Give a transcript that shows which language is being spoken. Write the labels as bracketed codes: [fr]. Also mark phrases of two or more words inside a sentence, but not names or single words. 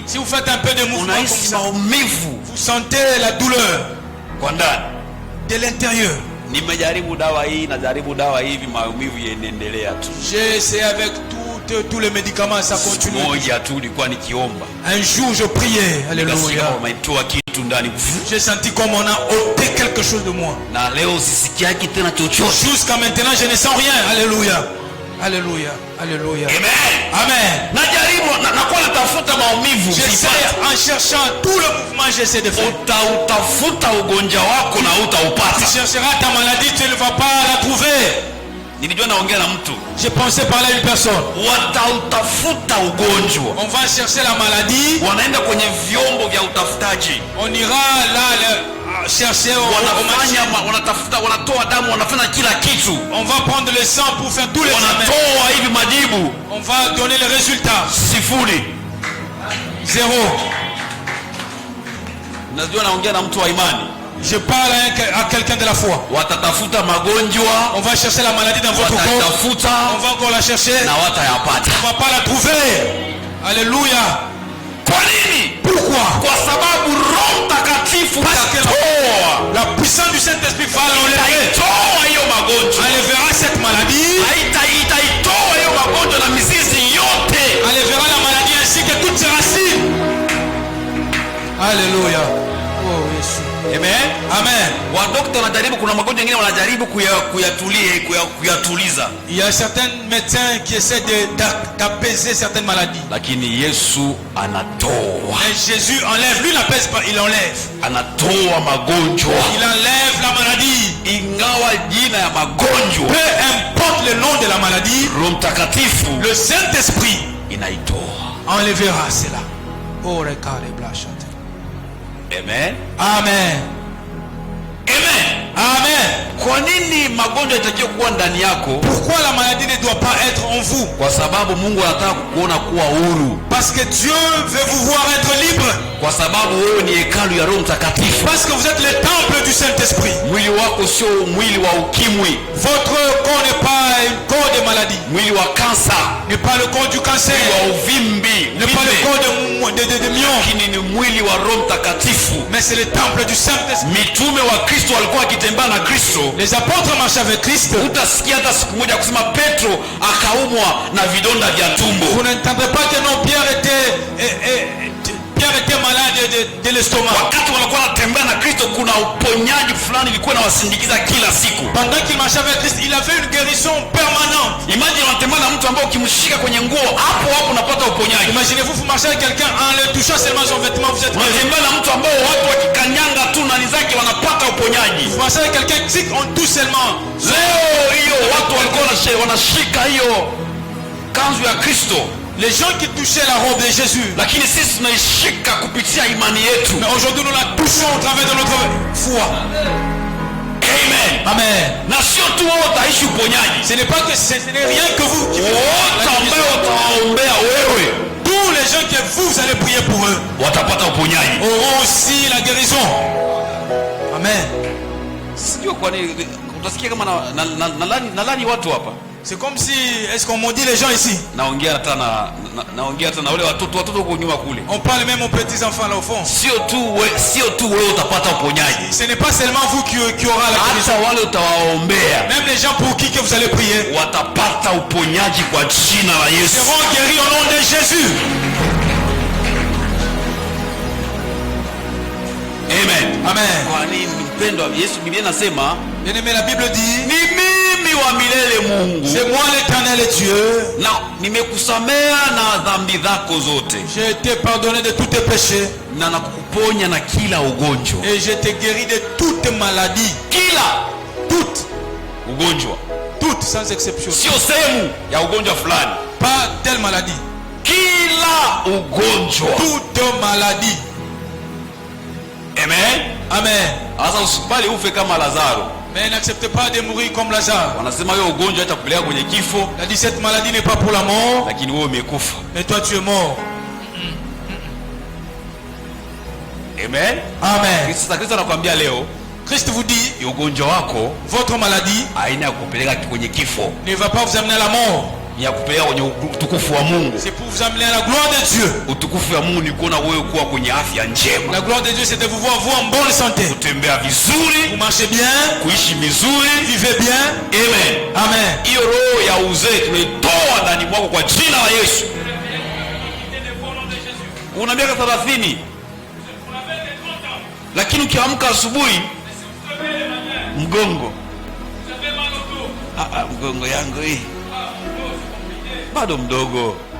[fr] si vous faites un peu de mouvement comme [sw] unahisi [fr] ça, [sw] maumivu [fr] vous sentez la douleur [sw] kwa ndani. [fr] de l'intérieur. [sw] Nimejaribu dawa hii, najaribu dawa hivi, maumivu yanaendelea tu. [fr] J'ai essayé avec tous les médicaments, ça continue. [sw] Moja tu nilikuwa nikiomba, [fr] Un jour, je priais. [sw] nikasikia Alléluia. wametoa kitu ndani, [fr] J'ai senti comme on a ôté quelque chose de moi. [sw] na leo sisikiaki tena chochote. [fr] Jusqu'à maintenant, je ne sens rien. Alléluia. Alléluia. Alléluia. [sw] Amen. [fr] Amen. [sw] Najaribu nakuwa natafuta maumivu, [fr] J'essaie [sw] sipati. [fr] en cherchant tout le mouvement, j'essaie de faire. [sw] Utautafuta ugonjwa wako na [fr] Tu [sw] utaupata. [fr] chercheras ta maladie, tu ne vas pas la trouver. [sw] Nilijua naongea na mtu, [fr] J'ai pensé parler à une personne. [sw] watautafuta ugonjwa, [fr] On va chercher la maladie. [sw] wanaenda kwenye vyombo vya utafutaji, [fr] On ira là chercher au [sw] wanafanya [fr] machine. [sw] wanatafuta, wanatoa damu, wanafanya kila kitu, [fr] On va prendre le sang pour faire tous les examens. [sw] wanatoa hivi majibu, [fr] On va donner les résultats. [sw] sifuri. [fr] Zéro. [sw] Najua naongea na mtu wa imani. [fr] Je parle à quelqu'un de la foi. [sw] Watatafuta magonjwa, [fr] On va chercher la maladie dans votre corps. [sw] wataitafuta [fr] On va encore la chercher. [sw] na watayapata. [fr] On va pas la trouver. Alléluia. [sw] Kwa nini? [fr] Pourquoi? [sw] Kwa sababu Roho Mtakatifu atatoa, [fr] La puissance du Saint-Esprit va l'enlever. [sw] itaitoa hiyo magonjwa, [fr] Enlèvera cette maladie. [sw] itaitoa hiyo magonjwa na mizizi yote. [fr] Enlèvera la maladie ainsi que toutes ses racines. Alléluia. Oh, Jésus. [sw] Amen. [fr] Amen. [sw] Wadokta wanajaribu, kuna magonjwa mengine wanajaribu kuyatuliza. [fr] Il y a certains médecins qui essaient d'apaiser certaines maladies. [sw] Lakini Yesu anatoa. [fr] Mais Jésus enlève, lui n'apaise pas, il enlève. [sw] Anatoa magonjwa. [fr] Il enlève la maladie. [sw] Ingawa jina ya magonjwa, [fr] peu importe le nom de la maladie, [sw] Roho Mtakatifu, [fr] le Saint-Esprit [sw] inaitoa. [fr] Enlèvera cela. Oh, regardez blanche. [sw] Amen. [fr] Amen. [sw] Amen. [fr] Amen. [sw] Kwa nini magonjwa yatakiwa kuwa ndani yako? [fr] Pourquoi la maladie ne doit pas être en vous? [sw] Kwa sababu Mungu anataka kuona kuwa huru. [fr] Parce que Dieu veut vous voir être libre. [sw] Kwa sababu wewe ni hekalu ya Roho Mtakatifu. [fr] Parce que vous êtes le temple du Saint-Esprit. [sw] Mwili wako sio mwili wa ukimwi. [fr] Votre corps n'est pas un corps de maladie. [sw] Mwili wa kansa [fr] n'est pas le corps du cancer. [sw] Mwili wa uvimbi [fr] n'est pas le corps de mion. [sw] Lakini ni mwili wa Roho Mtakatifu. [fr] Mais c'est le temple du Saint-Esprit. [sw] Mitume wa Kristo walikuwa wakitembea na Kristo. [fr] Les apôtres marchaient avec Christ. [sw] Utasikia hata siku moja kusema Petro akaumwa na vidonda vya tumbo. [fr] Vous n'entendrez pas que non, Pierre était malade de l'estomac. [sw] Wakati walikuwa wanatembea na Kristo, kuna uponyaji fulani ilikuwa inawasindikiza kila siku. [fr] Pendant qu'il marchait avec Christ, il avait une guérison permanente. [sw] Imagine unatembea na mtu ambaye ukimshika kwenye nguo hapo unapata uponyaji. [fr] Imaginez-vous, vous marchez avec quelqu'un en le touchant seulement son vêtement, vous êtes guéri. [sw] Unatembea na mtu ambaye watu wakikanyanga tu nani zake wanapata uponyaji. [fr] Vous marchez avec quelqu'un qui on touche seulement. [sw] Leo hiyo watu walikuwa wanashika hiyo kanzu ya Kristo. [fr] Les gens qui touchaient la robe de Jésus. [sw] Lakini sisi tunaishika kupitia imani yetu. [fr] Mais aujourd'hui nous la touchons au travers de notre foi. [sw] Amen. [fr] Amen. [sw] Na sio tu wewe utaishi uponyaji. [fr] Ce n'est pas que ce n'est rien que vous qui [sw] wote ambao utaombea wewe. [fr] Tous les gens que vous allez prier pour eux [sw] watapata uponyaji. [fr] Auront aussi la guérison. [sw] Amen. Sio kwa nini utasikia kama nalani watu hapa. [fr] C'est comme si, est-ce qu'on maudit les gens ici? [sw] Naongea hata na wale watoto huko nyuma kule. [fr] On parle même aux petits enfants là au fond. [sw] Sio tu wewe utapata uponyaji. [fr] Ce n'est pas seulement vous qui aura la guérison. [sw] Hata wale utawaombea. [fr] Même les gens pour qui que vous allez prier [sw] watapata uponyaji kwa jina la Yesu. [fr] seront guéris au nom de Jésus. [sw] Amen. [fr] Amen. [sw] Kwa nini mpendwa Yesu, Biblia inasema, [fr] bien-aimé, la Bible dit, [sw] ni mimi wa milele Mungu. [fr] C'est moi l'Éternel et Dieu. [sw] Na nimekusamea na dhambi zako zote. [fr] J'ai été pardonné de tous tes péchés. [sw] Na nakuponya na kila ugonjwa. [fr] Et je t'ai guéri de toute maladie. Toute [sw] ugonjwa. [fr] Toute sans exception. [sw] Sio sehemu ya ugonjwa fulani. [fr] Pas telle maladie. [sw] Kila ugonjwa. [fr] Toute maladie. [sw] Amen. [fr] Amen. [sw] Asa usikubali ufe kama Lazaro. [fr] Mais n'acceptez pas de mourir comme Lazare. [sw] Wanasema hiyo ugonjwa itakupeleka kwenye kifo. [fr] La 17 maladie n'est pas pour la mort. [sw] Lakini wewe umekufa. [fr] Mais toi tu es mort. [sw] Amen. [fr] Amen. [sw] Kristo anakuambia leo, [fr] Christ vous dit, [sw] ugonjwa wako, [fr] votre maladie, [sw] haina ya kupeleka kwenye kifo. [fr] Ne va pas vous amener à la mort. [sw] Ya kupeleka kwenye utukufu wa Mungu. [fr] C'est pour vous amener à la gloire de Dieu. [sw] Utukufu wa Mungu ni kuona wewe kuwa kwenye afya njema. [fr] La gloire de Dieu c'est de vous voir vous en bonne santé. [sw] Kutembea vizuri, [fr] vous marchez bien, [sw] kuishi vizuri, [fr] vivez bien. [sw] Amen. [fr] Amen. [sw] Hiyo roho ya uzee tumeitoa ndani mwako kwa jina la Yesu. Una miaka 30. Lakini ukiamka asubuhi mgongo. Mgongo yangu hii bado mdogo.